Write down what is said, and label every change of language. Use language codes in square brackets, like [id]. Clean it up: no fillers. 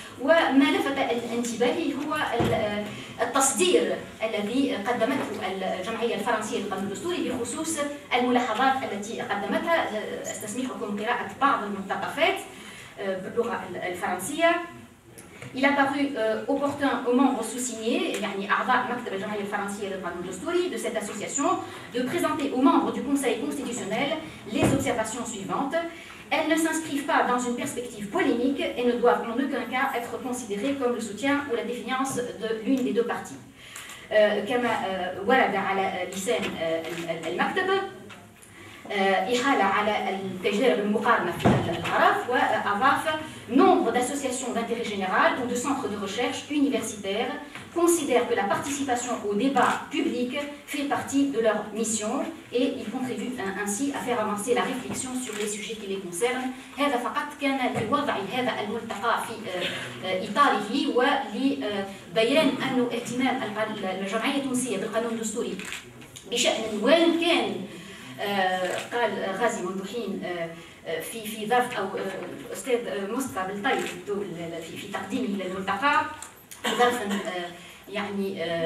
[ar] وما لفت انتباهي هو التصدير الذي قدمته الجمعية الفرنسية للقانون الدستوري بخصوص الملاحظات التي قدمتها. استسمحكم قراءة بعض المقتطفات باللغة الفرنسية. [fr] Il a paru opportun aux membres sous-signés, [ar] يعني أعضاء مكتب الجمعية الفرنسية للقانون الدستوري [fr] de cette association, de présenter aux membres du Conseil constitutionnel les observations suivantes. Elles ne s'inscrivent pas dans une perspective polémique et ne doivent en aucun cas être considérées comme le soutien ou la défiance de l'une des deux parties. [ar] كما ورد على لسان المكتب إحالة على التجارب المقارنة في الغرب، وأضاف [fr] nombre d'associations d'intérêt général ou de centres de recherche universitaires considèrent que la participation au débat public fait partie de leur mission et ils contribuent ainsi à faire avancer la réflexion sur les sujets qui les concernent. [ar] هذا فقط كان لوضع هذا الملتقى في إطاره ولبيان أن اهتمام الجمعية التونسية بالقانون الدستوري بشأن وين كان قال غازي منذ حين في ظرف او استاذ مصطفى بالطيب في تقديمه للملتقى في ظرف يعني